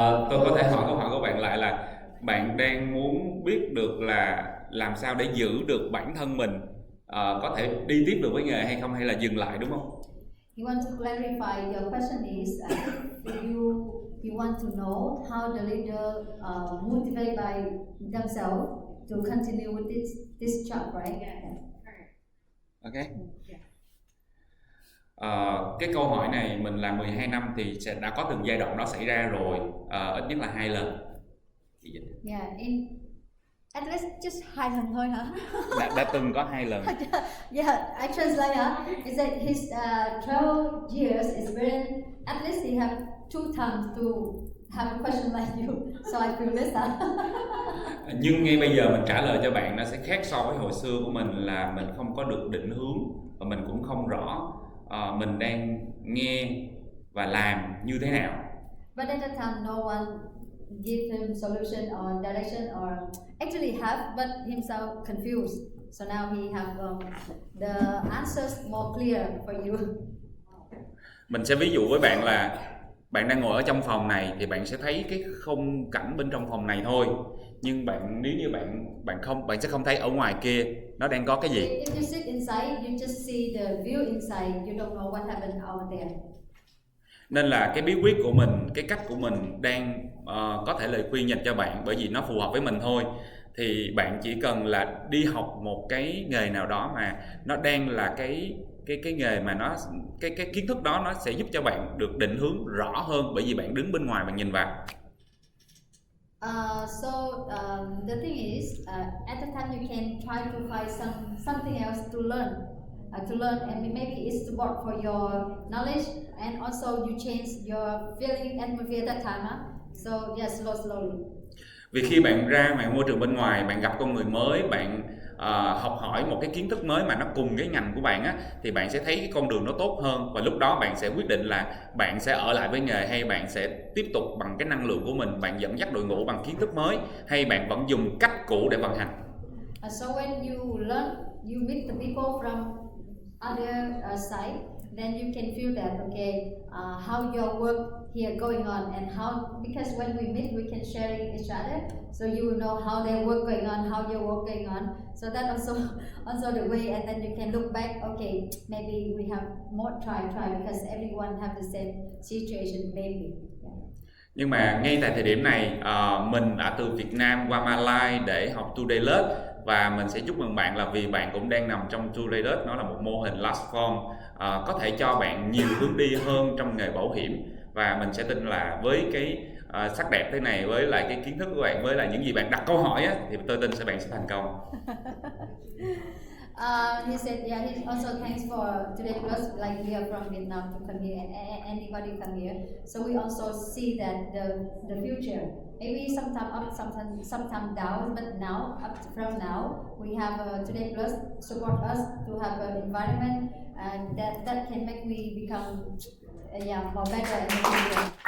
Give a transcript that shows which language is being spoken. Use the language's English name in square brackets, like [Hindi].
[Vietnamese] Tôi có thể hỏi câu hỏi của bạn lại là bạn đang muốn biết được là làm sao để giữ được bản thân mình có thể đi tiếp được với nghề hay không, hay là dừng lại, đúng không? [English] You want to clarify, your question is if you want to know how the leader motivated by themselves to continue with this job, right? Ok. [Vietnamese] Cái câu hỏi này mình làm 12 năm thì đã có từng giai đoạn đó xảy ra rồi, ít nhất là 2 lần. [English] Yeah, at least just 2 [Vietnamese] lần thôi hả? Đã từng có 2 lần. [English] Yeah, I translate is that his 12 years experience, at least he have 2 times to have a question like you, so I feel this. [Vietnamese] Nhưng ngay bây giờ mình trả lời cho bạn nó sẽ khác so với hồi xưa của mình, là mình không có được định hướng và mình cũng không rõ mình đang nghe và làm như thế nào. [English] But at that time, no one give him solution or direction, or actually have, but himself confused. So now he have the answers more clear for you. [Vietnamese] Mình sẽ ví dụ với bạn là bạn đang ngồi ở trong phòng này thì bạn sẽ thấy cái khung cảnh bên trong phòng này thôi, nhưng nếu như bạn sẽ không thấy ở ngoài kia nó đang có cái gì. [English] If you sit inside, you just see the view inside. You don't know what happened out there. [Vietnamese] Nên là cái bí quyết của mình, cái cách của mình đang có thể lời khuyên dành cho bạn, bởi vì nó phù hợp với mình thôi. Thì bạn chỉ cần là đi học một cái nghề nào đó mà nó đang là cái nghề mà cái kiến thức đó nó sẽ giúp cho bạn được định hướng rõ hơn, bởi vì bạn đứng bên ngoài bạn nhìn vào. [English] The thing is, at the time you can try to find something else to learn, and maybe it's to work for your knowledge, and also you change your feeling and movie at that time. So yes, slowly. [Vietnamese] Vì khi bạn ra ngoài môi trường bên ngoài, bạn gặp con người mới, bạn học hỏi một cái kiến thức mới mà nó cùng cái ngành của bạn á, thì bạn sẽ thấy cái con đường nó tốt hơn, và lúc đó bạn sẽ quyết định là bạn sẽ ở lại với nghề, hay bạn sẽ tiếp tục bằng cái năng lượng của mình, bạn dẫn dắt đội ngũ bằng kiến thức mới, hay bạn vẫn dùng cách cũ để vận hành. [English] So when you learn, you meet the people from other side, then you can feel that how your work here going on, and how, because when we meet we can share each other, so you will know how their work going on, how your work going on, so that also the way, and then you can look back, maybe we have more try because everyone have the same situation maybe. [Vietnamese] Nhưng mà ngay tại thời điểm này, mình đã từ Việt Nam qua Malaysia để học Today Lớp, và mình sẽ chúc mừng bạn là vì bạn cũng đang nằm trong Today Lớp. Nó là một mô hình last form có thể cho bạn nhiều hướng đi hơn trong nghề bảo hiểm, và mình sẽ tin là với cái sắc đẹp thế này, với lại cái kiến thức của bạn, với lại những gì bạn đặt câu hỏi á, thì tôi tin bạn sẽ thành công. [English] He said, yeah, he also thanks for today plus, like we are from Vietnam to come here, and anybody come here. So we also see that the future, maybe sometime up, sometime down, but now, from now, we have today plus support us to have an environment, and that can make me become, more better in the future.